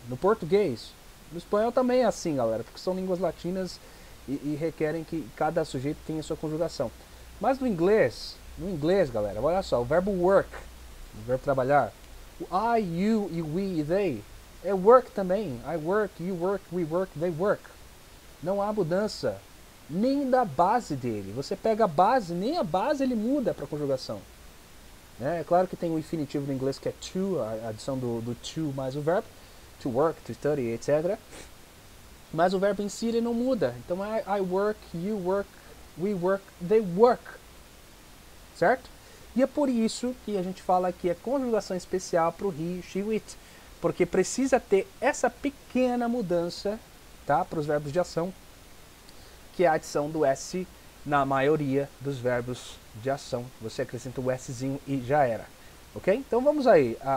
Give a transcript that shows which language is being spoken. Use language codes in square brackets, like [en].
[pt] No português, no espanhol também é assim, galera, porque são línguas latinas e requerem que cada sujeito tenha sua conjugação. Mas no inglês, galera, olha só, o verbo work, o verbo trabalhar, o I, you e we e they, é work também. [en] I work, you work, we work, they work. [pt] Não há mudança nem da base dele. Você pega a base, nem a base ele muda para a conjugação. É claro que tem o infinitivo no inglês que é to, a adição do to mais o verbo, to work, to study, etc. Mas o verbo em si ele não muda. Então [en] I work, you work, we work, they work. [pt] Certo? E é por isso que a gente fala que é conjugação especial para o he, she, it. Porque precisa ter essa pequena mudança, tá, para os verbos de ação, que é a adição do S na maioria dos verbos de ação. Você acrescenta o Szinho e já era. Ok? Então vamos aí